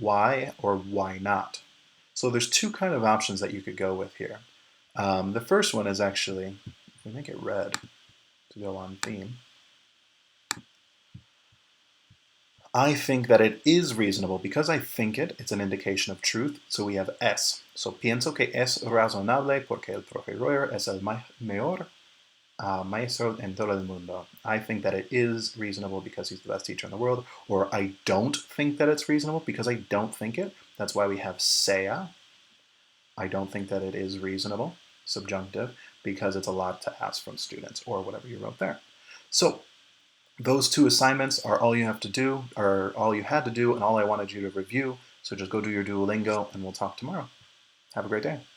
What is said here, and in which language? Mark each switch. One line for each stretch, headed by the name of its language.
English: Why or why not? So there's two kind of options that you could go with here. The first one is actually, if we make it red to go on theme, I think that it is reasonable. Because I think it, it's an indication of truth. So we have es.
Spanish: So pienso que es razonable porque el profe Royer es el mejor maestro en todo el mundo.
English: I think that it is reasonable because he's the best teacher in the world. Or I don't think that it's reasonable because I don't think it. That's why we have sea. I don't think that it is reasonable, subjunctive, because it's a lot to ask from students, or whatever you wrote there. So those two assignments are all you have to do, or all you had to do, and all I wanted you to review. So just go do your Duolingo, and we'll talk tomorrow. Have a great day.